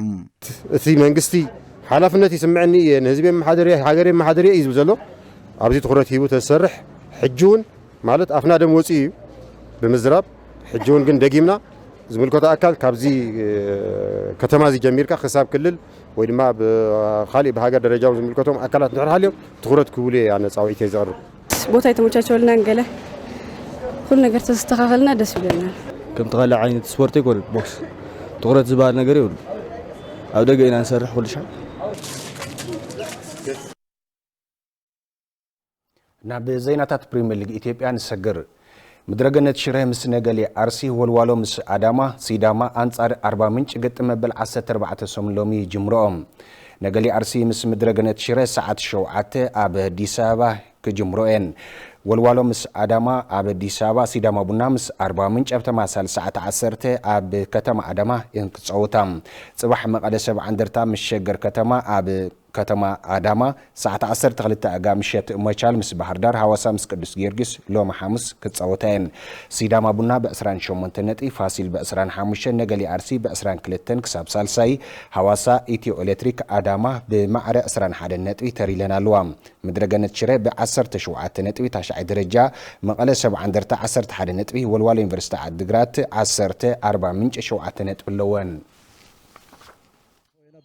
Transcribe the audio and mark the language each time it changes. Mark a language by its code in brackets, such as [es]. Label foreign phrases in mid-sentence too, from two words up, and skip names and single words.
[ti] እቲ መንግስቲ ሓላፍነት ይስምዐኒ ንህዝቢ መሓደርያ ሃገር መሓደርያ እዩ ዝብል ዘሎ ኣብዚ ትኩረት ሂቡ ተሰርሕ ሕጂ እውን ማለት ኣፍና ደም ወፂ እዩ ብምዝራብ ሕጂ እውን ግን ደጊምና ዝምልከቶ ኣካል ካብዚ ከተማ እዚ ጀሚርካ ክሳብ ክልል ወይ ድማ ብኻሊእ ብሃገር ደረጃ ዝምልከቶም ኣካላት ንድሕር ሃልዮም ትኩረት ክብሉ ኣነ ጻውዒት እየ ዝቐርብ [am] ቦታ የተመቻቸውልና እንገለ ሁሉ ነገር ተስተካከልና ደስ ይለናል [ti] ከም ተኻለ ዓይነት ስፖርት ይኮን ቦክስ ትኩረት ዝባል ነገር ይሁን ኣብ ደገ ኢና ንሰርሕ ኩሉ ሻ ናብ ዜናታት ፕሪሚየር ሊግ ኢትዮጵያ ንሰግር ምድረገነት ሽረ ምስ ነገሌ አርሲ ወልዋሎ ምስ አዳማ ሲዳማ አንጻር 40 ምንጭ ገጥ መበል 14 ሰሙን ሎሚ ጅምሮኦም ነገሌ አርሲ ምስ ምድረገነት ሽረ ሰዓት 7 ኣብ አዲስ አበባ ክጅምሮኤን ወልዋሎ ምስ አዳማ ኣብ አዲስ አበባ ሲዳማ ቡና ምስ 40 ምንጭ ኣብ ተመሳሳሊ ሰዓት 10 ኣብ ከተማ አዳማ ይንክጸውታም ጽባሕ መቀለ 70 እንደርታ ምስ ሸገር ከተማ ኣብ ከተማ አዳማ ሰዓት 12 አጋምሸት መቻል ምስ ባህር ዳር ሐዋሳ ምስ ቅዱስ ጊዮርጊስ ሎማ ሐሙስ ክጻወታን ሲዳማ ቡና በ28 ነጥብ ፋሲል በ25 ነገሌ አርሲ በ22 ክሳብ ሳልሳይ ሐዋሳ ኢትዮ ኤሌክትሪክ አዳማ በማዕረ 21 ነጥብ ተሪለናልዋ ምድረገነት ሽረ በ17 ነጥብ ታሻይ ደረጃ መቀለ 70 እንደርታ 11 ነጥብ ወልዋሎ ዩኒቨርሲቲ አድግራት 10 40 ምንጭ 7 ነጥብ ለወን